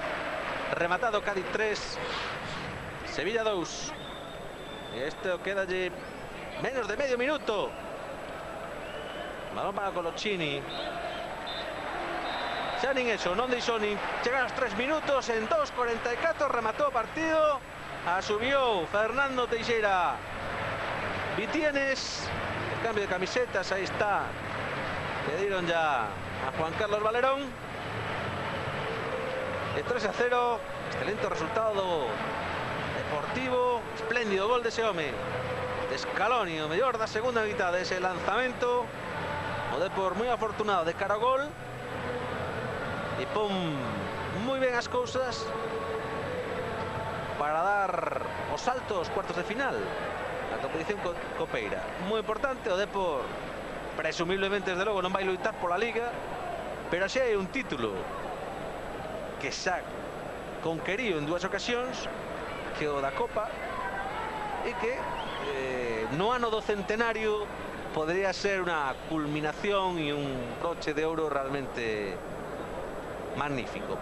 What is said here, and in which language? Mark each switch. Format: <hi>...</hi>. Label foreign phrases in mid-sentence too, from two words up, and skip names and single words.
<es>Rematado Cádiz 3, Sevilla 2.</es> <gl>E este queda de menos de medio minuto.</gl> <es>Balón para Colochini.</es> <gl>Xa nin eso, non deixou nin chegar aos 3 minutos. En 2:44 rematou o partido.</gl> <es>A subió Fernando Teixeira Vitienes. El cambio de camisetas, ahí está. Le dieron ya a Juan Carlos Valerón. De 3-0. Excelente resultado Deportivo.</es> <gl>Espléndido gol de ese home de Scaloni, o mellor da segunda mitad de ese lanzamento. O Depor moi afortunado de cara ao gol. E pon moi ben as cousas para dar os saltos cuartos de final.</gl> <es>La competición</es> <gl>copeira moi importante. O Depor presumiblemente desde logo non vai loitar pola Liga, pero xa hai un título que xa conqueriu en 2 ocasións, que o da Copa, e que no ano do centenario podría ser unha culminación e un broche de ouro realmente magnífico.</gl>